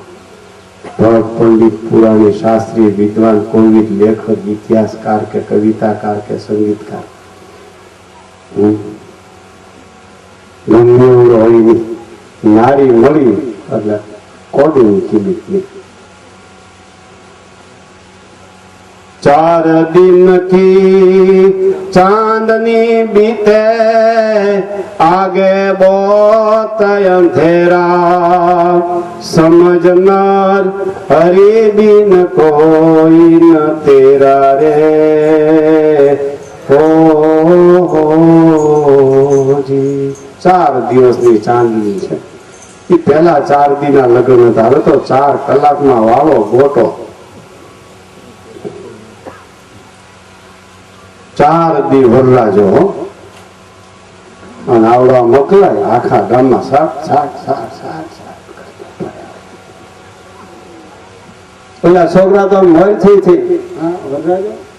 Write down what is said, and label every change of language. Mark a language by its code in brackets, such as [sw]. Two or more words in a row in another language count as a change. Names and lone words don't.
[gu] ભટ્ટ પંડિત પુરાણી શાસ્ત્રી વિદ્વાન કોવિદ લેખક ઇતિહાસકાર કે કવિતાકાર કે સંગીતકાર ગમે હોય નારી મળી એટલે કોડી કિંમત. [hi] 4 दिन की चांदनी बीते, आगे बहुत अंधेरा. समझनार हरि बिन कोई न तेरा रे. [gu] हो જી 4 દિવસની ચાંદની છે. એ પહેલા 4 દીના લગ્ન હતા. હવે તો 4 કલાકમાં વાળો ગોટો. 4 દી વરરાજો અને આવડા મોકલાય આખા ગામમાં સાત પેલા છોકરા તો મર થઈ વરરાજો.